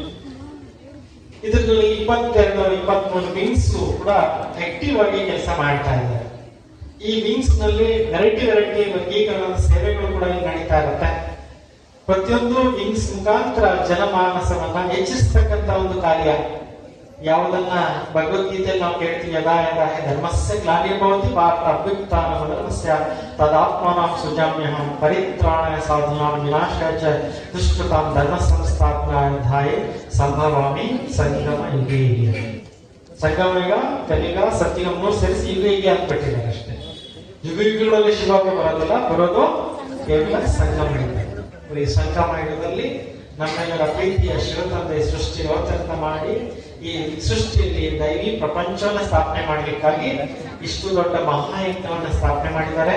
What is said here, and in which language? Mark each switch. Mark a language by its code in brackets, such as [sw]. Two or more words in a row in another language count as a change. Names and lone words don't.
[kn] ಇದರಲ್ಲಿ 22-23 ವಿಂಗ್ಸ್ ಕೂಡ ಆಕ್ಟಿವ್ ಆಗಿ ಕೆಲಸ ಮಾಡ್ತಾ ಇದ್ದಾರೆ. ಈ ವಿಂಗ್ಸ್ ನಲ್ಲಿ ವೆರೈಟಿ ವರ್ಗೀಕರಣದ ಸೇವೆಗಳು ಕೂಡ ಇಲ್ಲಿ ನಡೀತಾ ಇರುತ್ತೆ. ಪ್ರತಿಯೊಂದು ವಿಂಗ್ಸ್ ಮುಖಾಂತರ ಜನಮಾನಸವನ್ನ ಹೆಚ್ಚಿಸ್ತಕ್ಕಂತ ಒಂದು ಕಾರ್ಯ. ಯಾವುದನ್ನ ಭಗವದ್ಗೀತೆಯಲ್ಲಿ ನಾವು ಕೇಳ್ತೀವಿ, [sa] ಯದಾ ಯದಾ ಹಿ ಧರ್ಮಸ್ಯ ಗ್ಲಾನಿರ್ಭವತಿ ಭಾರತ ಅಭ್ಯುತ್ಥಾನಮಧರ್ಮಸ್ಯ ತದಾತ್ಮಾನಾಂ ಸೃಜಾಮ್ಯಹಂ ಪರಿತ್ರಾಣಾಯ ಸಾಧೂನಾಂ ವಿನಾಶಾಯ ಚ ದುಷ್ಕೃತಾಂ ಧರ್ಮ ಸಂಸ್ಥಾಪನಾಯ ಧಾಯೇ ಸಂಭವಾಮಿ ಸಂಗಮ ಯುಗೇ. [kn] ಸಂಗಮ ಯುಗ, ಕಲಿಯುಗ, ಸತ್ಯುಗ ಮೂರು ಸೇರಿಸಿ ಯುಗ ಯುಗ ಅಂದ್ಬಿಟ್ಟಿದ್ದಾರೆ ಅಷ್ಟೇ. ಯುಗ ಯುಗಗಳಲ್ಲಿ ಶಿವಾಗ ಬರೋದಿಲ್ಲ, ಬರೋದು ಕೇವಲ ಸಂಗಮ ಯುಗ. ಈ ಸಂಗಮ ಯುಗದಲ್ಲಿ ನಮ್ಮೆಲ್ಲರ ಪ್ರೀತಿಯ ಶಿವತಂದೆ ಸೃಷ್ಟಿ ಅವತರಣ ಮಾಡಿ ಈ ಸೃಷ್ಟಿಯಲ್ಲಿ ದೈವಿ ಪ್ರಪಂಚವನ್ನ ಸ್ಥಾಪನೆ ಮಾಡಲಿಕ್ಕಾಗಿ ಇಷ್ಟು ದೊಡ್ಡ ಮಹಾಯಜ್ಞವನ್ನ ಸ್ಥಾಪನೆ ಮಾಡಿದ್ದಾರೆ.